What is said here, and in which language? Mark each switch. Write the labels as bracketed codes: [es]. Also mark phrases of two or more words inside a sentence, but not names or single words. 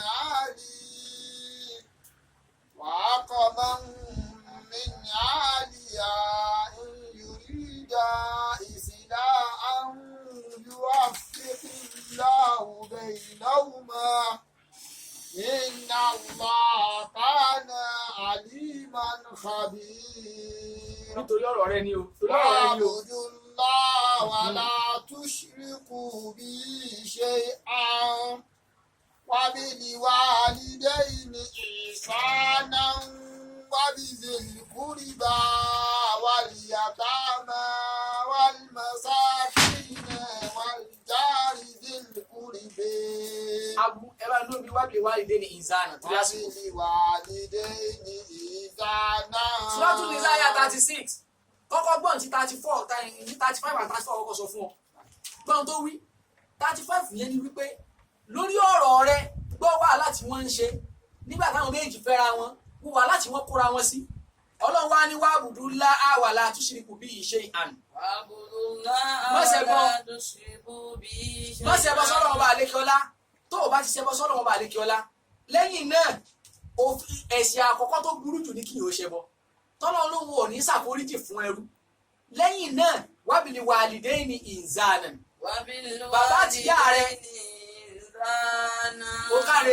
[ar] أهله وحكما من أهلها إن يريدا إصلاحا يوفق الله بينهما إن الله كان عليما خبيرا. [yo] Nítorí ọ̀rọ̀ rẹ ni o, torí ọ̀rọ̀ rẹ ni o. [ar] واعبدوا الله ولا تشركوا به شيئا وبالوالدين إحسانا وبذي القربى واليتامى والمساكين والجار ذي القرب [yo] Abu ẹ bá lóbi [ar] وبالوالدين إحسانا [yo] tó yá sí. [ar] وبالوالدين إحسانا. [yo] Suratul Nisa àyà 36 kọ́kọ́ gbọ́n ti 34 ní 35 àti 34 kọ́kọ́ sọ fún ọ. Gbọ́n tó wí 35 yẹn ni wípé lórí ọ̀rọ̀ rẹ gbọ́ wàhálà tí wọ́n ń ṣe nígbà táwọn méjì fẹ́ra wọn wàhálà tí wọ́n kóra wọn sí. Ọlọ́run wá ní [ar] واعبدوا الله ولا تشركوا به شيئا. [yo] Má ṣẹbọ sọ́dọ̀ ọba àlékiọlá, tó o bá ti ṣẹbọ sọ́dọ̀ ọba àlékiọlá lẹ́yìn náà ẹ̀ṣẹ̀ àkọ́kọ́ tó burú jù ní kí yóò ṣẹbọ tọ́lọ́ lóhun ò ní ṣàforíjì fún ẹrú. Lẹ́yìn náà [ar] وبالوالدين إحسانا, [yo] bàbá àti ìyá rẹ ó káre